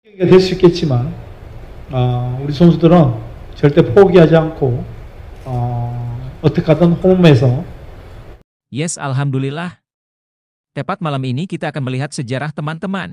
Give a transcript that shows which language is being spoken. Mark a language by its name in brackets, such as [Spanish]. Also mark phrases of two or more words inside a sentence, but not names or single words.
[Korean] 될 수 있겠지만 우리 선수들은 절대 포기하지 않고 어떻게 하든 홈에서 [Indonesian] Yes, alhamdulillah. Tepat malam ini kita akan melihat sejarah teman-teman.